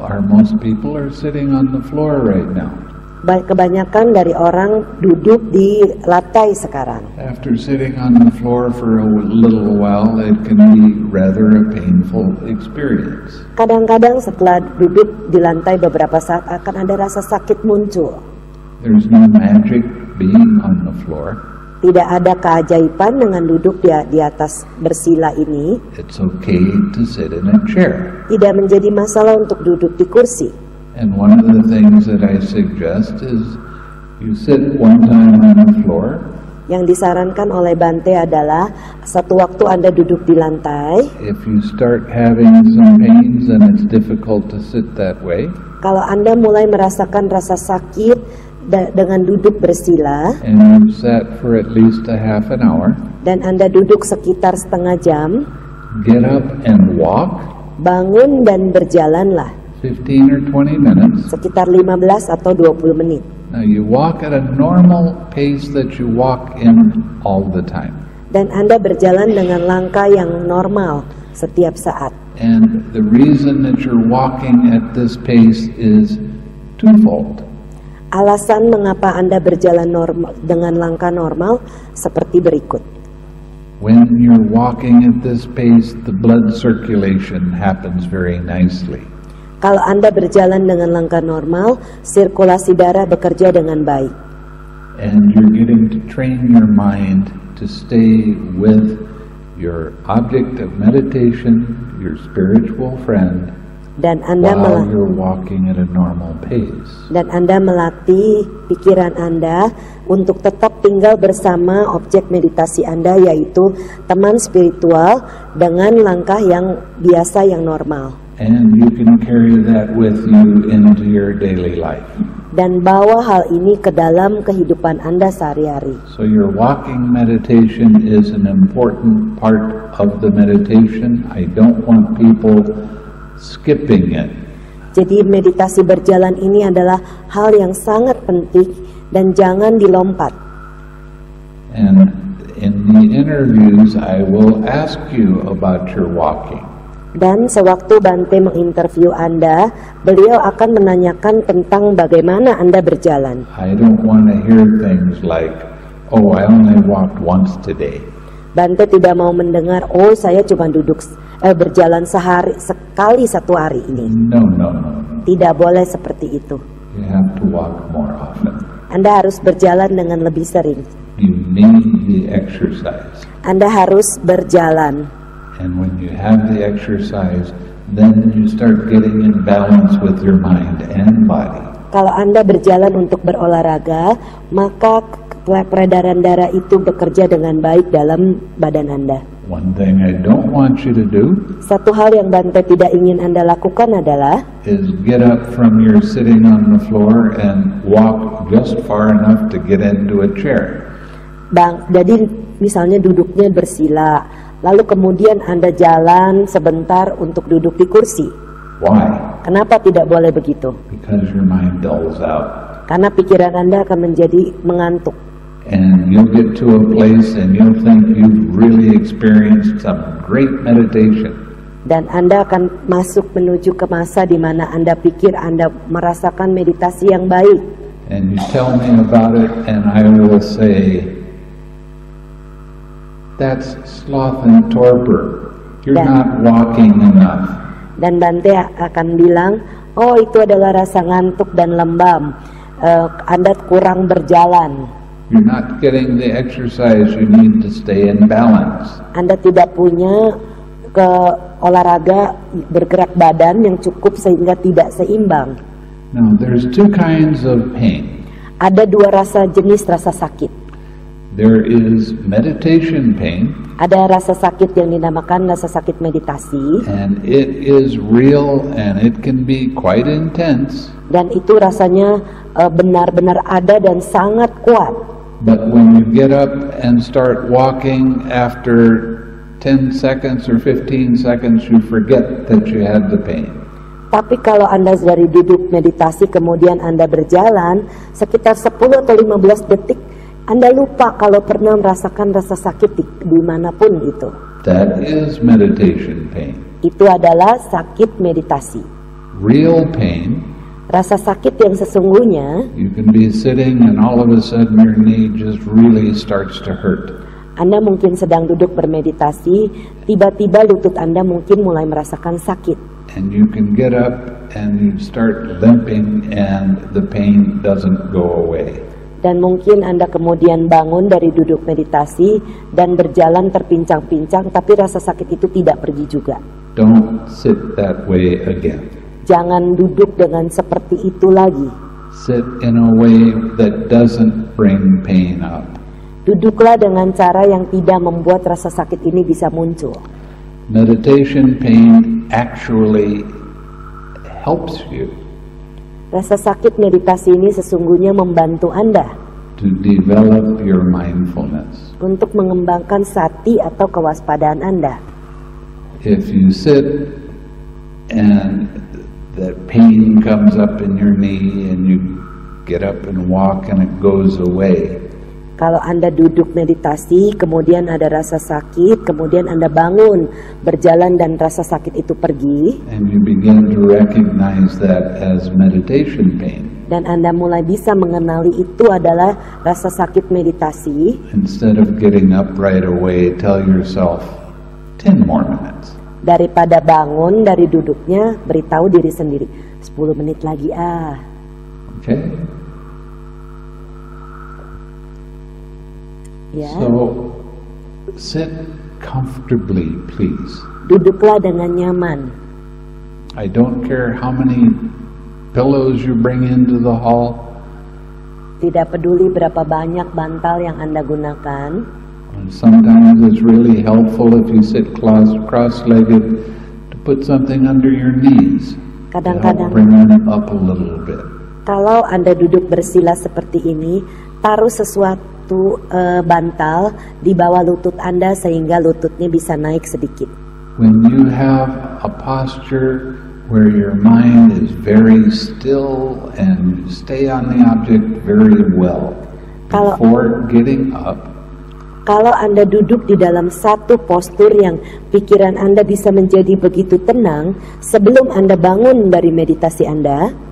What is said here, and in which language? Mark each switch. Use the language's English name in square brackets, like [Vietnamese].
[English] most people are sitting on the floor right now. [Indonesian] kebanyakan dari orang duduk di lantai sekarang. [English] After sitting on the floor for a little while, it can be rather a painful experience. [Indonesian] Kadang-kadang setelah duduk di lantai beberapa saat akan ada rasa sakit muncul. [English] There's no magic being on the floor. [Indonesian] Tidak ada keajaiban dengan duduk di atas bersila ini. [English] It's okay to sit in a chair. [Indonesian] Tidak menjadi masalah untuk duduk di kursi. [English] And one of the things that I suggest is you sit one time on the floor. [Indonesian] Yang disarankan oleh Bante adalah satu waktu Anda duduk di lantai. [English] If you start having some pains and it's difficult to sit that way, [Indonesian] Kalau Anda mulai merasakan rasa sakit dengan duduk bersila, [English] and you sat for at least a half an hour, [Indonesian] dan Anda duduk sekitar setengah jam, [English] get up and walk [Indonesian] bangun dan berjalanlah [English] 15 or 20 minutes. [Indonesian] sekitar 15 atau 20 menit. [English] Now you walk at a normal pace that you walk in all the time. [Indonesian] Dan Anda berjalan dengan langkah yang normal setiap saat. [English] And the reason that you're walking at this pace is twofold. [Indonesian] Alasan mengapa Anda berjalan dengan langkah normal seperti berikut. [English] When you're walking at this pace, the blood circulation happens very nicely. [Indonesian] Kalau Anda berjalan dengan langkah normal, sirkulasi darah bekerja dengan baik. [English] And you're getting to train your mind to stay with your object of meditation, your spiritual friend, [Indonesian] Dan Anda [English] while you're walking at a normal pace. [Indonesian] Dan Anda melatih pikiran Anda untuk tetap tinggal bersama objek meditasi Anda, yaitu teman spiritual dengan langkah yang biasa, yang normal. [English] And you can carry that with you into your daily life. [Indonesian] Dan bawa hal ini ke dalam kehidupan Anda sehari-hari. [English] So your walking meditation is an important part of the meditation. I don't want people skipping it. [Indonesian] Jadi meditasi berjalan ini adalah hal yang sangat penting dan jangan dilompat. [English] And in the interviews, I will ask you about your walking. [Indonesian] Dan sewaktu Bante menginterview Anda, beliau akan menanyakan tentang bagaimana Anda berjalan. [English] I don't want to hear things like, oh, I only walked once today. [Indonesian] Bante tidak mau mendengar, oh saya cuma berjalan sekali satu hari ini. [English] No. [Indonesian] Tidak boleh seperti itu. [English] You have to walk more often. [Indonesian] Anda harus berjalan dengan lebih sering. [English] You need the exercise. [Indonesian] Anda harus berjalan. [English] And when you have the exercise, then you start getting in balance with your mind and body. [Indonesian] Kalau Anda berjalan untuk berolahraga, maka peredaran darah itu bekerja dengan baik dalam badan Anda. [English] One thing I don't want you to do [Indonesian] Satu hal yang Bante tidak ingin Anda lakukan adalah [English] is get up from your sitting on the floor and walk just far enough to get into a chair. [Indonesian] Jadi misalnya duduknya bersila, lalu kemudian Anda jalan sebentar untuk duduk di kursi. [English] Why? [Indonesian] Kenapa tidak boleh begitu? [English] Because your mind dulls out. [Indonesian] Karena pikiran Anda akan menjadi mengantuk. [English] And you'll get to a place and you'll think you've really experienced some great meditation. [Indonesian] Dan Anda akan masuk menuju ke masa di mana Anda pikir Anda merasakan meditasi yang baik. [English] And you tell me about it and I will say, that's sloth and torpor. You're not walking enough. [Indonesian] Dan Bante akan bilang, oh itu adalah rasa ngantuk dan lembam. Anda kurang berjalan. [English] You're not getting the exercise you need to stay in balance. [Indonesian] Anda tidak punya olahraga bergerak badan yang cukup sehingga tidak seimbang. [English] Now, there's two kinds of pain. [Indonesian] Ada dua jenis rasa sakit. [English] There is meditation pain, [Indonesian] Ada rasa sakit yang dinamakan rasa sakit meditasi, [English] and it is real and it can be quite intense. [Indonesian] dan itu rasanya benar-benar ada dan sangat kuat. [English] But when you get up and start walking after 10 seconds or 15 seconds, you forget that you had the pain. [Indonesian] Tapi kalau Anda dari duduk meditasi kemudian Anda berjalan sekitar 10 atau 15 detik, Anda lupa kalau pernah merasakan rasa sakit dimanapun itu. [English] That is meditation pain. [Indonesian] Itu adalah sakit meditasi. [English] Real pain, [Indonesian] Rasa sakit yang sesungguhnya, [English] you can be sitting and all of a sudden your knee just really starts to hurt. [Indonesian] Anda mungkin sedang duduk bermeditasi, tiba-tiba lutut Anda mungkin mulai merasakan sakit. [English] And you can get up and you start limping and the pain doesn't go away. [Indonesian] Dan mungkin Anda kemudian bangun dari duduk meditasi dan berjalan terpincang-pincang, tapi rasa sakit itu tidak pergi juga. [English] Don't sit that way again. [Indonesian] Jangan duduk dengan seperti itu lagi. [English] Sit in a way that doesn't bring pain up. [Indonesian] Duduklah dengan cara yang tidak membuat rasa sakit ini bisa muncul. [English] Meditation pain actually helps you [Indonesian] Rasa sakit meditasi ini sesungguhnya membantu Anda [English] to develop your mindfulness. [Indonesian] untuk mengembangkan sati atau kewaspadaan Anda. [English] If you sit and that pain comes up in your knee and you get up and walk and it goes away, [Indonesian] Kalau Anda duduk meditasi, kemudian ada rasa sakit, kemudian Anda bangun, berjalan dan rasa sakit itu pergi, [English] and you begin to recognize that as meditation pain, [Indonesian] dan Anda mulai bisa mengenali itu adalah rasa sakit meditasi, [English] instead of getting up right away, tell yourself 10 more minutes. [Indonesian] daripada bangun dari duduknya, beritahu diri sendiri, 10 menit lagi [English] Okay? [Indonesian] Ya. [English] So, sit comfortably, please. [Indonesian] Duduklah dengan nyaman. [English] I don't care how many pillows you bring into the hall. [Indonesian] Tidak peduli berapa banyak bantal yang Anda gunakan. [English] And sometimes it's really helpful if you sit cross-legged to put something under your knees to help [Indonesian] Kadang-kadang [English] bring them up a little bit. [Indonesian] kalau Anda duduk bersila seperti ini, taruh sesuatu bantal di bawah lutut Anda sehingga lututnya bisa naik sedikit. [English] When you have a posture where your mind is very still and you stay on the object very well [Indonesian] Kalau- [English] before getting up, [Indonesian] Kalau Anda duduk di dalam satu postur yang pikiran Anda bisa menjadi begitu tenang, sebelum Anda bangun dari meditasi Anda,